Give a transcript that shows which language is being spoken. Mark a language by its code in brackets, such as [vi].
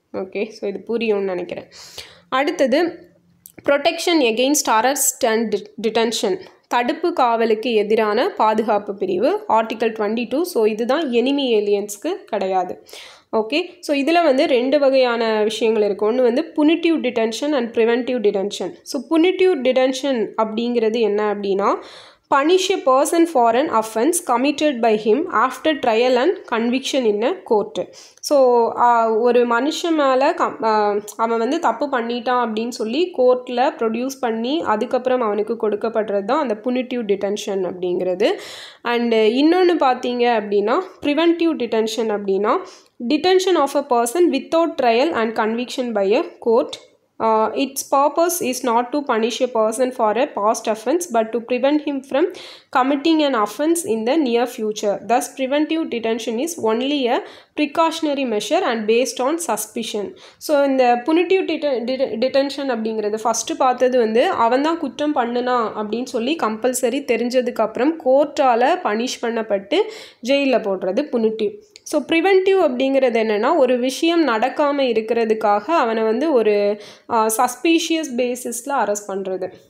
[ta] Okay, so இது புரியும்னு நினைக்கிறேன். அடுத்தது [en] protection against arrest and detention, [ta] தடுப்பு காவலுக்கு எதிரான பாதுகாப்பு பிரிவு ஆர்டிக்கல் 22. ஸோ இதுதான் எனிமி ஏலியன்ஸ்க்கு கிடையாது. ஓகே, ஸோ இதில் வந்து 2 வகையான விஷயங்கள் இருக்குது. ஒன்று வந்து [en] Punitive detention and preventive detention. So punitive detention [ta] அப்படிங்கிறது என்ன அப்படின்னா [en] punish a person for an offense committed by him after trial and conviction in a court. [ta] So ஒரு மனுஷன் மேலே அவன் வந்து தப்பு பண்ணிட்டான் அப்படின்னு சொல்லி கோர்ட்டில் ப்ரொடியூஸ் பண்ணி அதுக்கப்புறம் அவனுக்கு கொடுக்கப்படுறது தான் அந்த புனிட்டிவ் டிடென்ஷன் அப்படிங்கிறது. [en] and [ta] இன்னொன்று பார்த்தீங்க அப்படின்னா [en] Preventive detention அப்படின்னா detention of a person without trial and conviction by a court. Its purpose is not to punish a person for a past offense but to prevent him from committing an offense in the near future. Thus, preventive detention is only a precautionary measure and based on suspicion. [ta] So, இந்த punitive detention அப்படிங்கிறது first பார்த்தது வந்து அவன் தான் குற்றம் பண்ணுனா அப்படின்னு சொல்லி கம்பல்சரி தெரிஞ்சதுக்கப்புறம் கோர்ட்டால் பனிஷ் பண்ணப்பட்டு ஜெயிலில் போடுறது புனிட்டிவ். ஸோ ப்ரிவென்டிவ் அப்படிங்கிறது என்னென்னா ஒரு விஷயம் நடக்காமல் இருக்கிறதுக்காக அவனை வந்து ஒரு சஸ்பீஷியஸ் பேசிஸில் அரெஸ்ட் பண்ணுறது.